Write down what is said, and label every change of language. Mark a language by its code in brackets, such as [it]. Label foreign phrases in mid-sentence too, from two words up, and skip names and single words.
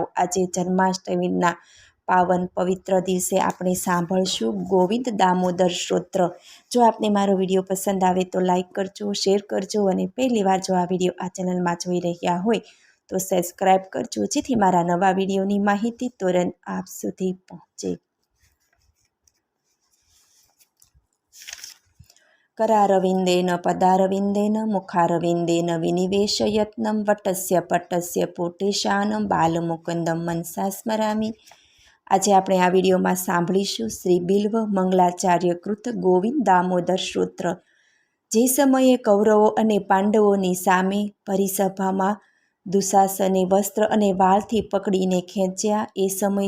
[gu] આજે જન્માષ્ટમીના પાવન પવિત્ર દિવસે આપણે સાંભળશું ગોવિંદ દામોદર સ્તોત્ર. જો આપને મારો વિડીયો પસંદ આવે તો લાઈક કરજો, શેર કરજો અને પહેલી વાર જો આ વિડીયો આ ચેનલમાં જોઈ રહ્યા હોય તો સબસ્ક્રાઈબ કરજો, જેથી મારા નવા વિડીયોની માહિતી તુરંત આપ સુધી પહોંચે. [sa] करारविन्देन पदारविन्देन मुखारविन्देन विनिवेशयत्नं वटस्य पटस्य पोटेशानं बालमुकुन्दं मनसा स्मरामि. [gu] આજે આપણે આ વિડીયોમાં સાંભળીશું શ્રી બિલ્વ મંગલાચાર્ય કૃત ગોવિંદ દામોદર સ્તોત્ર. જે સમયે કૌરવો અને પાંડવોની સામે પરિસભામાં દુશાસને વસ્ત્ર અને વાળથી પકડીને ખેંચ્યા, એ સમય